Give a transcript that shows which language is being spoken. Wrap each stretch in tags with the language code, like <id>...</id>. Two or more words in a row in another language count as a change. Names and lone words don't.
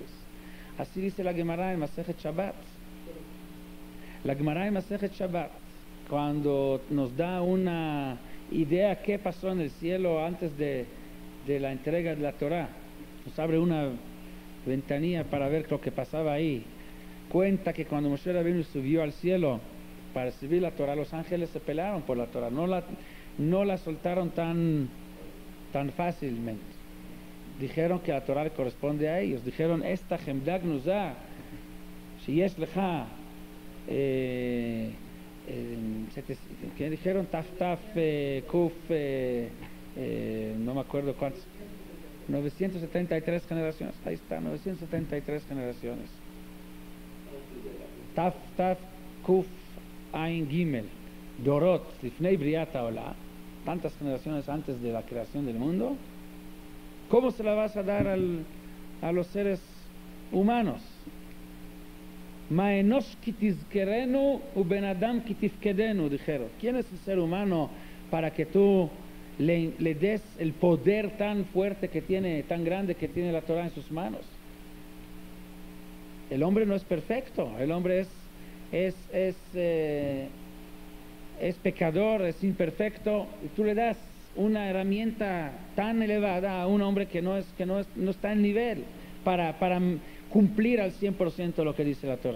<es>Así dice la Gemara en Masejet Shabbat. La Gemara en Masejet Shabbat, cuando nos da una idea qué pasó en el cielo antes de la entrega de la Torah, nos abre una ventanilla para ver lo que pasaba ahí. Cuenta que cuando Moshe Rabbeinu subió al cielo para recibir la Torah, los ángeles se pelearon por la Torah, no la soltaron tan dijeron que la Torah le corresponde a ellos. Dijeron, esta</es> <he>חמדה גנוזה, שיש לך,</he> <es>que dijeron</es> <he>ת ת ק,</he> <es>no me acuerdo cuántos, 973 generaciones, ahí está, 973 generaciones.</es> <he>ת ת ק ע ג דורות לפני בריאת העולם,</he> <es>tantas generaciones antes de la creación del mundo. ¿Cómo se la vas a dar a los seres humanos?</es> <he>מה אנוש כי תזכרנו ובן אדם כי תפקדנו,</he> <es>dijeron. ¿Quién es el ser humano para que tú le des el poder tan fuerte que tiene, tan grande que tiene la Torah en sus manos? El hombre no es perfecto, el hombre es pecador, es imperfecto, y tú le das una herramienta tan elevada a un hombre que no está en nivel para cumplir al 100% lo que dice la Torah.</es>